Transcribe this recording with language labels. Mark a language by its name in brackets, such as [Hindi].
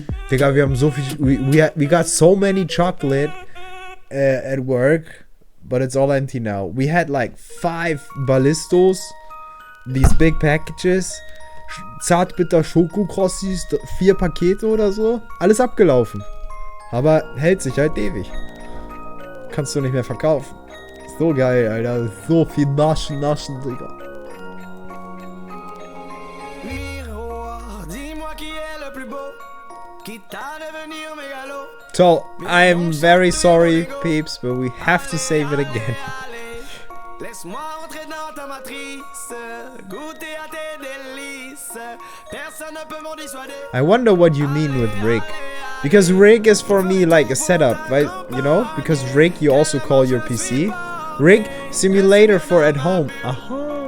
[German] Digga, wir haben so viel. [English] We got so many chocolate at work, but it's all empty now. We had like 5 Ballistos, these big packages. [German] Zartbitter Schokokrossis, 4 Pakete oder so. Alles abgelaufen. Aber hält sich halt ewig. Kannst du nicht mehr verkaufen. So geil, Alter. So viel Naschen, Digga. [English] So, I'm very sorry, peeps, but we have to save it again. [French] Laisse-moi entrer dans ta matrice, goûter à tes délices. Personne ne peut m'en dissuader. [English] I wonder what you mean with rig. Because rig is for me like a setup, right? You know? Because rig you also call your PC. Rig, simulator for at home. Aha.